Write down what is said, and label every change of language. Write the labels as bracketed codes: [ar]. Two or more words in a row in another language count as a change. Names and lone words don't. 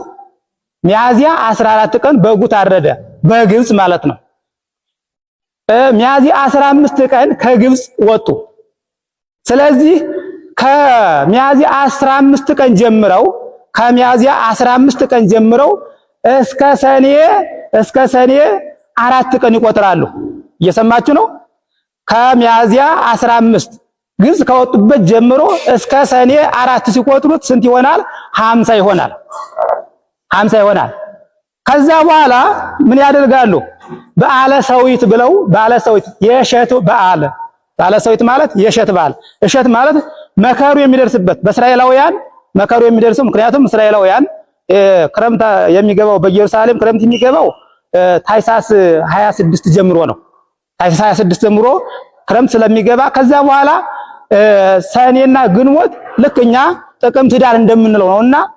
[am] ሚያዝያ 14 ቀን በጉ ታረደ፣ በግብጽ ማለት ነው። ሚያዝያ 15 ቀን ከግብጽ ወጡ። ስለዚህ ከሚያዝያ 15 ቀን ጀምረው እስከ ሰኔ 4 ቀን ይቆጥራሉ። እየሰማችሁ ነው? ከሚያዝያ 15 ግብጽ ከወጡበት ጀምሮ እስከ ሰኔ 4 ሲቆጥሩት ስንት ይሆናል? 50 ይሆናል። ከዛ በኋላ ምን ያደርጋሉ? በዓለ ሰዊት ብለው በዓለ ሰዊት የእሸት በዓል። በዓለ ሰዊት ማለት የእሸት በዓል። እሸት ማለት መከሩ የሚደርስበት በእስራኤላውያን መከሩ የሚደርሰው ምክንያቱም እስራኤላውያን ክረምት የሚገባው በኢየሩሳሌም ክረምት የሚገባው ታኅሳስ 26 ጀምሮ ነው። ታኅሳስ 26 ጀምሮ ክረምት ስለሚገባ ከዛ በኋላ ሰኔና ግንቦት ልክ እኛ ጥቅምት ዳር እንደምንለው ነውና